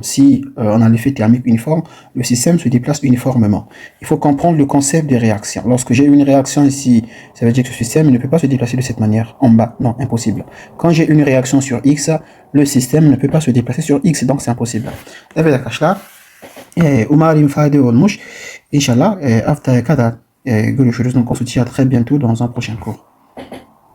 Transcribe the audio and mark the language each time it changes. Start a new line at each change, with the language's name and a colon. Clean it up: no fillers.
French: Si on a l'effet thermique uniforme, le système se déplace uniformément. Il faut comprendre le concept des réactions. Lorsque j'ai une réaction ici, ça veut dire que ce système ne peut pas se déplacer de cette manière en bas. Non, impossible. Quand j'ai une réaction sur X, le système ne peut pas se déplacer sur X, donc c'est impossible.
Turkish: Evet arkadaşlar, umarım fayda olmuş. İnşallah haftaya kadar görüşürüz.
French: Donc on se dit à très bientôt dans un prochain cours.